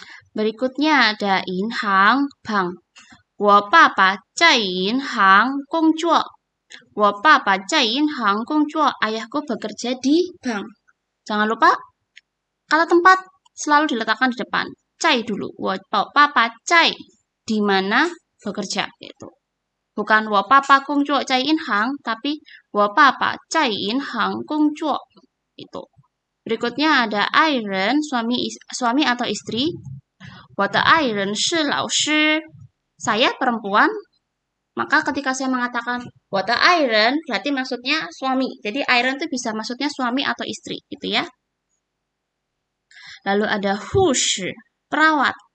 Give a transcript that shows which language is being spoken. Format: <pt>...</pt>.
<id>Berikutnya ada inhang, bank.</id> <zh>我爸爸在银行工作. 我爸爸在银行工作,</zh> <id>ayahku bekerja di bank. Jangan lupa, kata tempat selalu diletakkan di depan. Cai dulu.</id> <zh>我爸爸在,</zh> <id>di mana bekerja. Gitu.</id> <zh>Bukan 我爸爸工作在银行, tapi 我爸爸在银行工作.</zh> <id>Itu. Berikutnya ada iron, suami atau istri.</id> <zh>我的爱人是老师.</zh> <id>Saya perempuan, maka ketika saya mengatakan 我的爱人, berarti maksudnya suami. Jadi iron itu bisa maksudnya suami atau istri, gitu ya. Lalu ada 护士, perawat.</id>